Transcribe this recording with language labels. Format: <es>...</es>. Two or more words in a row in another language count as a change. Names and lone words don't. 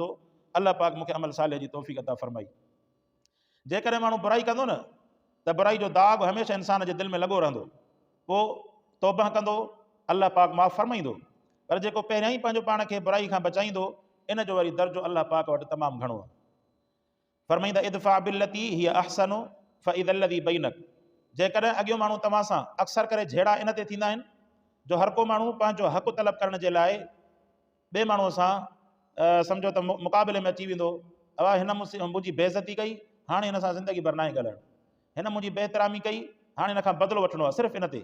<sd>अल्लाह पाक मूंखे अमल सालिह जी तौफ़ीक़ अता फरमाई। जेकॾहिं माण्हू बुराई कंदो न त बुराई जो दाग हमेशह इंसान जे दिलि में लॻो रहंदो, पोइ तौबह कंदो, अल्लाह पाक माफ़ फरमाईंदो। पर जेको पहिरियां ई पंहिंजो पाण खे बुराई खां बचाईंदो, इन जो वरी दर्जो अल्लाह पाक वटि तमामु घणो आहे।</sd> <ar>फरमाईंदा ادفع بالتي هي أحسن فإذا الذي بينك,</ar> <sd>जेकॾहिं अॻियो माण्हू तव्हां सां अक्सर करे झेड़ा इन ते थींदा आहिनि जो हर को माण्हू पंहिंजो हक़ तलब करण जे लाइ ॿिए माण्हूअ सां सम्झो त मुक़ाबिले में अची वेंदो। अवा हिन मुंहिंजी बेइज़ती कई, हाणे हिन सां ज़िंदगी भर नाहे ॻाल्हाइणु, हिन मुंहिंजी बेहतरामी कई, हाणे हिन खां बदिलो वठिणो आहे, सिर्फ़ु इन ते।</sd>